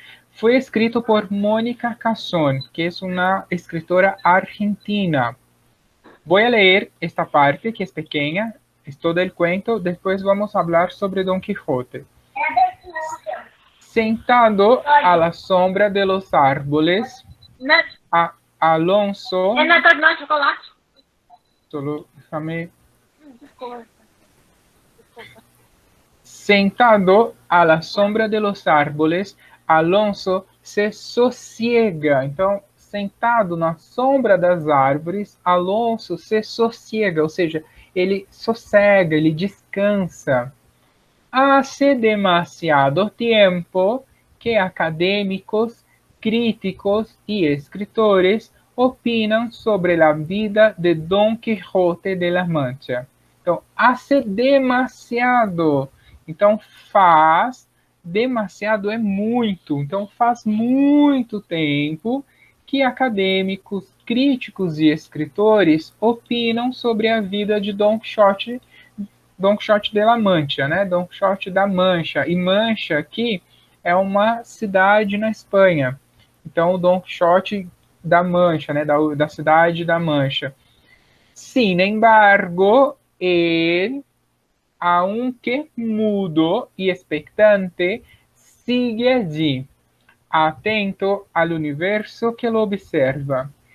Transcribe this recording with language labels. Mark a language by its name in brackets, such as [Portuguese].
[Portuguese] Foi escrito por Mónica Casson, que é uma escritora argentina. Vou ler esta parte, que é pequena, é [Spanish] todo el cuento, [Portuguese] depois vamos falar sobre Don Quixote. [Spanish] Sentado a la sombra de los árboles, Alonso... [Portuguese] É na de chocolate? [Spanish] Solo déjame... Sentado a la sombra de los árboles, Alonso se sosiega. [Portuguese] Então, sentado na sombra das árvores, Alonso [Spanish] se sosiega, [Portuguese] ou seja, ele sossega, ele descansa. [Spanish] Hace demasiado tiempo que académicos, críticos y escritores [Portuguese] opinam sobre a vida [Spanish] de Don Quixote de la Mancha. [Portuguese] Então, [Spanish] hace demasiado. [Portuguese] Então, faz, demasiado é muito. Então, faz muito tempo que acadêmicos, críticos e escritores opinam sobre a vida de Don Quixote de la Mancha, né? Don Quixote da Mancha. E Mancha aqui é uma cidade na Espanha. Então, o Don Quixote da Mancha, né, da cidade da Mancha. [Spanish] Sin embargo, él, aunque mudo y expectante, sigue allí, atento al universo que lo observa.